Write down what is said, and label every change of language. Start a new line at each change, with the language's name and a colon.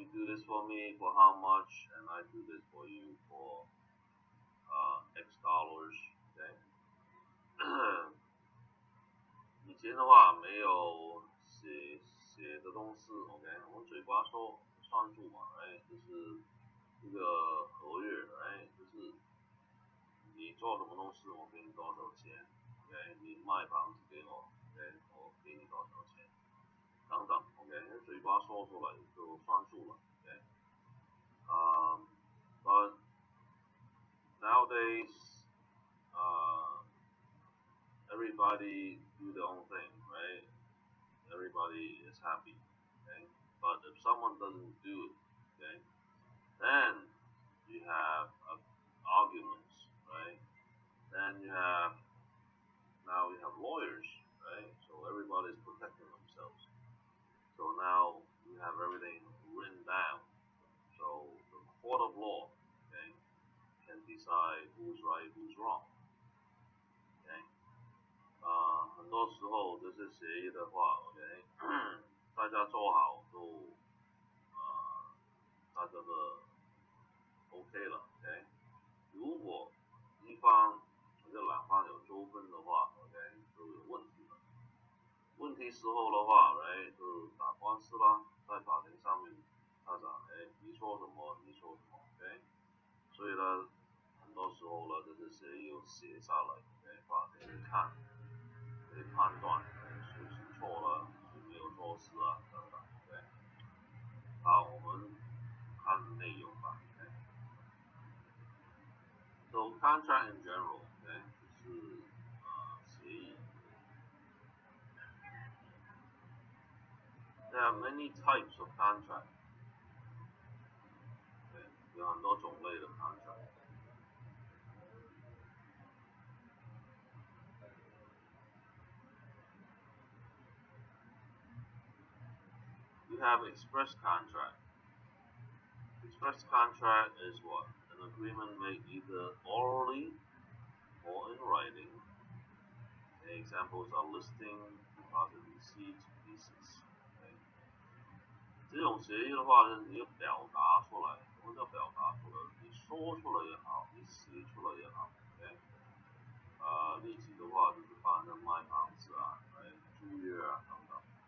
English: You do this for me for how much, and I do this for you for X dollars. Okay.
Chinese: 以前的话没有写的东西，OK，我们嘴巴说算数嘛，哎，就是这个合约，哎，就是你做什么东西，我给你多少钱，OK，你卖房子给我，OK，我给你多少钱，等等，OK，嘴巴说出来就算数了，OK， but nowadays, everybody do their own thing, right?
English: Everybody is happy, okay? But if someone doesn't do it, okay, then you have arguments, right? Then now you have lawyers, right? So everybody's protecting themselves. So now you have everything written down. So the court of law, okay, can decide who's right, who's wrong, okay?
Chinese: 很多时候这些协议的话，OK，大家做好都大家的 OK 了，OK。如果一方或者两方有纠纷的话，OK 就有问题了。问题时候的话，哎，就打官司啦，在法庭上面，他讲，哎，你说什么，你说什么，OK。所以呢，很多时候呢，这些协议有写下来，给法庭看，可以判断，谁是错了，谁没有做事啊，等等，OK。好，我们看内容吧，OK。
English: So contract in general, okay, 就是协议。 There are many types of contract.
Chinese: 对，有很多种类的 contract.
English: You have express contract. Express contract is what? An agreement made either orally or in writing. Examples are listing, deposit receipts, leases.
Chinese: 这种协议的话呢，你要表达出来，什么叫表达出来？你说出来也好，你写出来也好，OK。例子的话就是帮人卖房子啊，租约啊等等。